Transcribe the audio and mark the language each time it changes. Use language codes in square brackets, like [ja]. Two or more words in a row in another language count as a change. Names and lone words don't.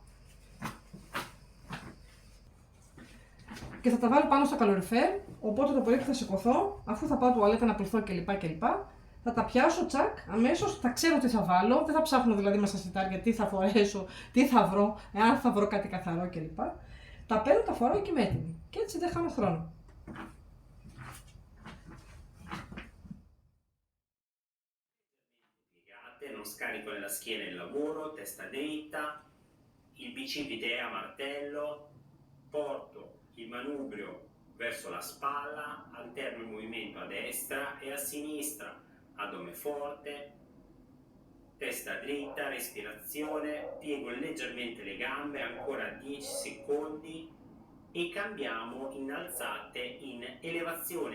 [el] Και θα τα βάλω πάνω στο καλοριφέρ, οπότε το πρωί που θα σηκωθώ, αφού θα πάω τουαλέτα να πληθώ κλπ. Θα τα πιάσω τσακ, αμέσως θα ξέρω τι θα βάλω, δεν θα ψάχνω δηλαδή μέσα στα σιτάρια τι θα φορέσω, τι θα βρω, εάν θα βρω κάτι καθαρό κλπ. Τα παίρνω, τα φοράω και είμαι έτοιμη. Και έτσι δεν χάνω χρόνο. [it] Non scarico nella schiena il lavoro, testa dritta, il bicipite è a martello, porto il manubrio verso la spalla, alterno il movimento a destra e a sinistra, addome forte, testa dritta, respirazione, piego leggermente le gambe, ancora 10 secondi e cambiamo in alzate in elevazione.